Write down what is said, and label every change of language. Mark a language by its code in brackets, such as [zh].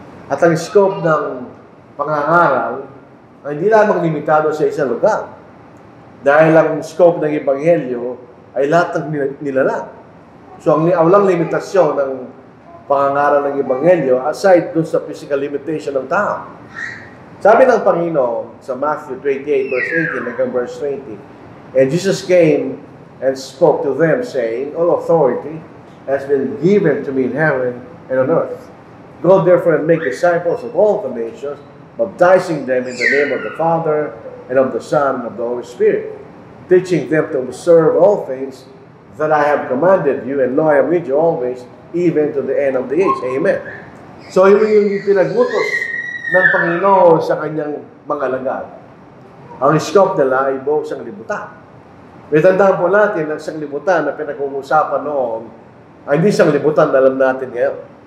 [tl] At ang scope ng pangangaral ay hindi lamang limitado sa isang lugar. Dahil ang scope ng Ebanghelyo ay lahat ng nilalang. So ang walang limitasyon ng pangangaral ng Ebanghelyo aside dun sa physical limitation ng tao. Sabi ng Panginoon sa Matthew 28 verse 18 hanggang verse 20, [en] "And Jesus came and spoke to them, saying, All authority has been given to me in heaven and on earth. Go therefore and make disciples of all the nations, baptizing them in the name of the Father and of the Son and of the Holy Spirit, teaching them to observe all things that I have commanded you, and lo, I am with you always, even to the end of the age." Amen. [tl] So yung pinagbutos ng Panginoon sa kanyang mga alagad. Ang scope nila ay buong sanglibutan. May tandaan po natin ang sanglibutan na pinag-uusapan noon ay hindi sanglibutan na alam natin ngayon.